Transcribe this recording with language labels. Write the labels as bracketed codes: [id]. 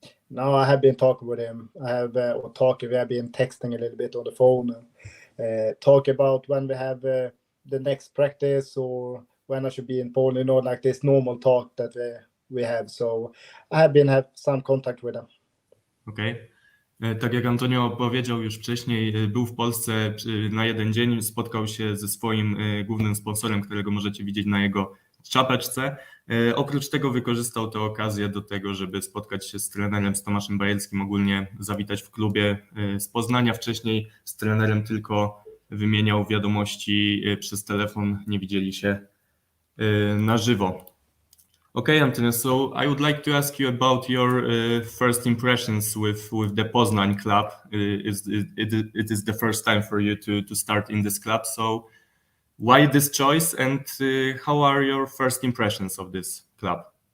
[en] No, I have been talking with him. We have been texting a little bit on the phone, talk about when we have the next practice or when I should be in Poland, like this normal talk that we have. So I have some contact with him. Okay. [pl] Tak jak Antonio powiedział już wcześniej, był w Polsce na jeden dzień, spotkał się ze swoim głównym sponsorem, którego możecie widzieć na jego czapeczce. Oprócz tego wykorzystał tę okazję do tego, żeby spotkać się z trenerem, z Tomaszem Bajerskim, ogólnie zawitać w klubie z Poznania. Wcześniej z trenerem tylko wymieniał wiadomości przez telefon, nie widzieli się na żywo. [en] Okay, Antonio, so I would like to ask you about your first impressions with the Poznań club. It is the first time for you to start in this club, so why this choice and how are your first impressions of this club?